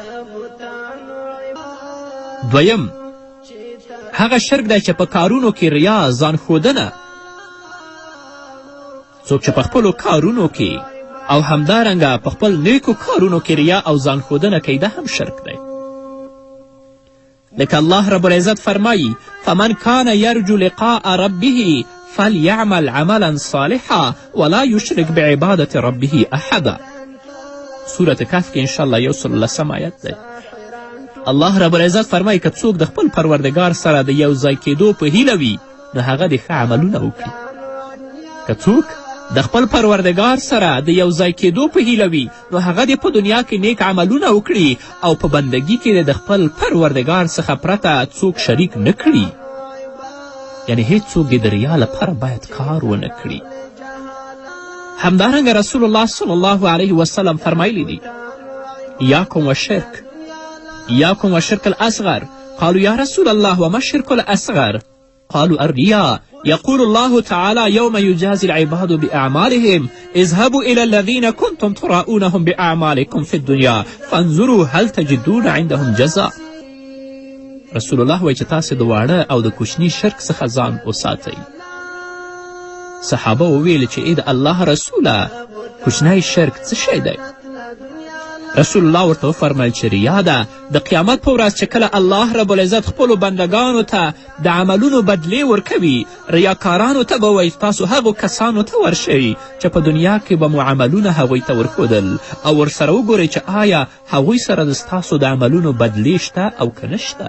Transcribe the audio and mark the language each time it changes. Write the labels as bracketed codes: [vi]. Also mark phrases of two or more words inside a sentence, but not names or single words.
[ps] دویم هغه شرک دی چې په کارونو کې ریا، ځان ښودنه، څوک چې په خپلو کارونو کې او همدارنګه په خپل نیکو کارونو کې ریا او ځان ښودنه کوي، دا هم شرک دی. لکه الله رب العزت فرمایی [ar] فمن کان یرجو لقاء ربه فلیعمل عملا صالحا ولا یشرک بعبادت ربه احدا. [ps] سورة کهف کې انشاءالله 110 آیت دی. الله [ar] رب العزت [ps] فرمایی که څوک د خپل پروردګار سره د یو ځای کېدو په هیله وي نو هغه د ښه عملونه وکړي. که څوک د خپل پروردګار سره د یو ځای کېدو په هیله وي نو هغه د په دنیا کې نیک عملونه وکړي او په بندګي کې د خپل پروردګار څخه پرته څوک شریک نه کړي. یعنی هیڅ څوک د ریا لپاره باید کار ونه کړي. [ar] همدارنګه رسول الله صلی الله علیه وسلم [ps] فرمایلی دی [ar] یاکم والشرک إياكم والشرك الأصغر قالوا يا رسول الله وما الشرك الأصغر قالوا الرياء يقول الله تعالى يوم يجازي العباد بأعمالهم اذهبوا إلى الذين كنتم تراؤونهم بأعمالكم في الدنيا فانظروا هل تجدون عندهم جزاء. [ps] رسول الله وایي چې تاسې د واړه او د کوچني شرک څخه ځان وساتئ. صحابه وویل چې ای د الله رسوله کوچنی شرک څه شی دی؟ [ar] رسول الله [ps] ورته وفرمیل چې ریا ده. د قیامت په ورځ چې کله الله [ar] رب العزت [ps] خپلو بندګانو ته د عملونو بدلې ورکوي، ریاکارانو ته به وایي تاسو هغو کسانو ته ورشئ چې په دنیا کې به مو عملونه هغوی ته ورښودل او ورسره وګورئ چې آیا هغوی سره د ستاسو د عملونو بدلې شته او که نشته.